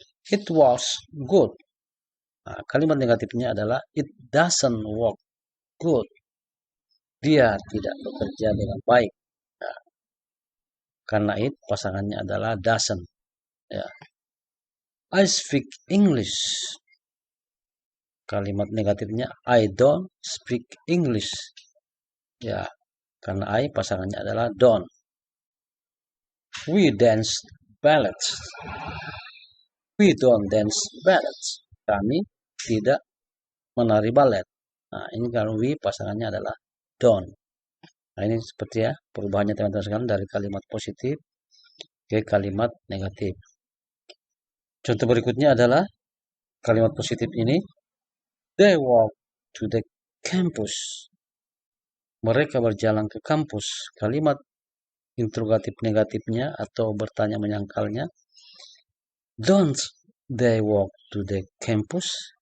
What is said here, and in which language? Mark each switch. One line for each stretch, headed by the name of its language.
English: It works good.
Indonesian: Nah, kalimat negatifnya adalah
English: it doesn't work good.
Indonesian: Dia tidak bekerja dengan baik. Nah, karena it pasangannya adalah doesn't.
English: Ya. I speak English.
Indonesian: Kalimat negatifnya
English: I don't speak English.
Indonesian: Ya, karena I pasangannya adalah don't.
English: We dance ballads. We don't dance ballads.
Indonesian: Kami tidak menari balet. Nah, ini kalau we pasangannya adalah don't. Nah, ini seperti ya perubahannya teman-teman sekalian dari kalimat positif ke kalimat negatif. Contoh berikutnya adalah kalimat positif ini.
English: They walk to the campus.
Indonesian: Mereka berjalan ke kampus. Kalimat interrogatif negatifnya atau bertanya menyangkalnya.
English: Don't they walk to the campus?